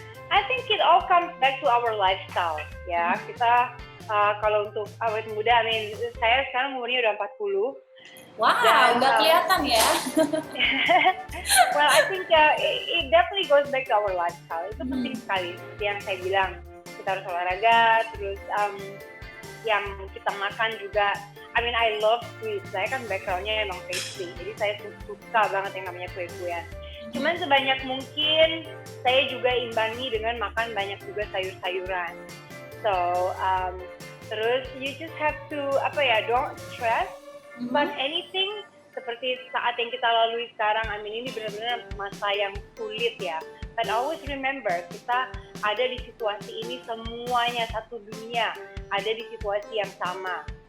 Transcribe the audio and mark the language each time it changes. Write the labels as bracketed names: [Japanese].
[English] I think it all comes back to our lifestyle. [Indonesian] Kita kalau untuk awet muda, saya sekarang umurnya udah 40. Wow, nggak kelihatan ya. [English] Well, I think it definitely goes back to our lifestyle. [Indonesian] Itu penting sekali. Seperti yang saya bilang, kita harus olahraga, terus yang kita makan juga. [English] I love sweet. [Indonesian] Saya kan backgroundnya emang pastry, jadi saya suka banget yang namanya kue-kuean. Cuman sebanyak mungkin saya juga imbangi dengan makan banyak juga sayur-sayuran. [English] So, [Indonesian] terus [English] you just have to don't stress. But anything [Indonesian] seperti saat yang kita lalui sekarang, ini benar-benar masa yang sulit ya. [English] But always remember, [Indonesian] kita ada di situasi ini semuanya, satu dunia ada di situasi yang sama.